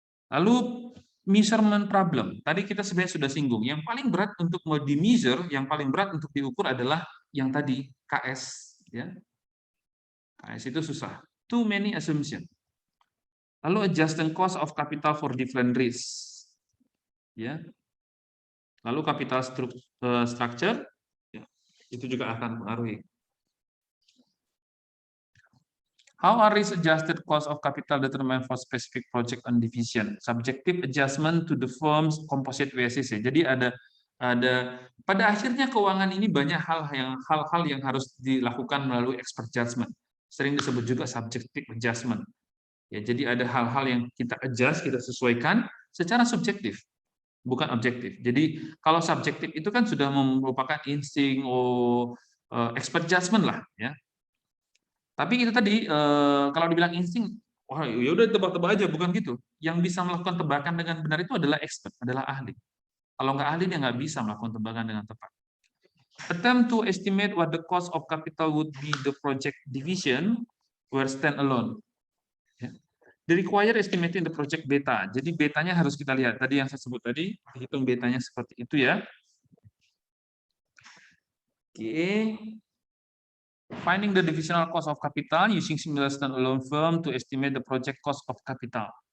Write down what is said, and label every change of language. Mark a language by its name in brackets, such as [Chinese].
[English] Lalu measurement problem. [Indonesian] Tadi kita sebenarnya sudah singgung. Yang paling berat untuk mau di measure, yang paling berat untuk diukur adalah yang tadi KS ya. KS itu susah. [English] Too many assumption. Lalu adjusting cost of capital for different risks. Ya. [Indonesian] Lalu capital structure, ya, itu juga akan mempengaruhi. [English] How are risk-adjusted cost of capital determined for specific project and division? Subjective adjustment to the firm's composite WACC. [Indonesian] Jadi ada pada akhirnya keuangan ini banyak hal-hal yang harus dilakukan melalui expert judgment. Sering disebut juga subjective adjustment. Ya, jadi ada hal-hal yang kita adjust, kita sesuaikan secara subjektif, bukan objektif. Jadi kalau subjektif itu kan sudah merupakan insting, expert judgment lah, ya. Tapi itu tadi kalau dibilang insting, wah ya udah tebak-tebak aja, bukan gitu. Yang bisa melakukan tebakan dengan benar itu adalah expert, adalah ahli. Kalau nggak ahli dia nggak bisa melakukan tebakan dengan tepat. [English] Attempt to estimate what the cost of capital would be the project division were stand alone. The require estimating the project beta. [Indonesian] Jadi betanya harus kita lihat. Tadi yang saya sebut tadi, hitung betanya seperti itu ya. [English] Oke. Finding the divisional cost of capital using similar standalone firm to estimate the project cost of capital.